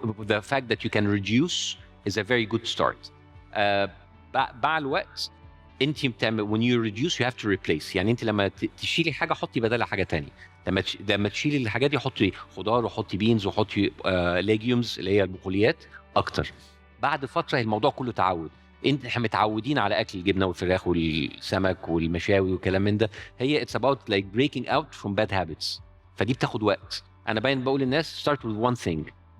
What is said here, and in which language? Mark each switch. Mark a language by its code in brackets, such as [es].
[en] The fact that you can reduce is a very good start. [ar] مع الوقت انت بتعمل [en] when you reduce you have to replace. [ar] يعني انت لما تشيلي حاجه حطي بدلها حاجه تانية. لما تشيلي الحاجات دي حطي خضار وحطي بينز وحطي legumes اللي هي البقوليات اكتر. بعد فتره الموضوع كله تعود. احنا متعودين على اكل الجبنه والفراخ والسمك والمشاوي والكلام من ده. [en] هي it's about like breaking out from bad habits. [ar] فدي بتاخد وقت. انا باين بقول للناس [en] start with one thing.